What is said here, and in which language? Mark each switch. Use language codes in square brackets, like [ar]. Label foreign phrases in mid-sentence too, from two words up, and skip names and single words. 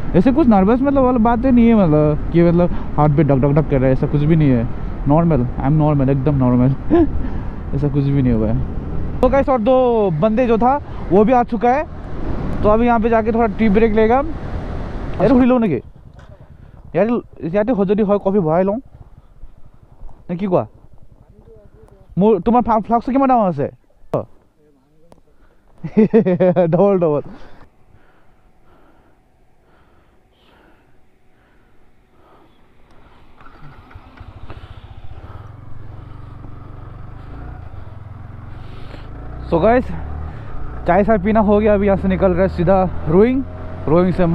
[hi] ऐसे कुछ नर्वस मतलब वाला बात नहीं है, मतलब कि मतलब हार्ट पे डक कर रहा है, ऐसा कुछ भी नहीं है। नॉर्मल, [en] I am normal, [hi] एकदम नॉर्मल। ऐसा कुछ भी नहीं हुआ है। तो गाइस और 2 बंदे जो था वो भी आ चुका है, तो अभी यहाँ पे जाके थोड़ा [en] tea break [hi] लेगा यार। खुली लो ना यार [as] ইয়াতে যদি হয় কফি ভৰাই লওঁ নে কি কোৱা? তোমাৰ ফ্লাস্ক কিমান দাম আছে? ডবল। [hi] सो गाइस चाय साय पीना हो गया, अभी यहाँ से निकल रहा है सीधा रोइंग से मायोडिया।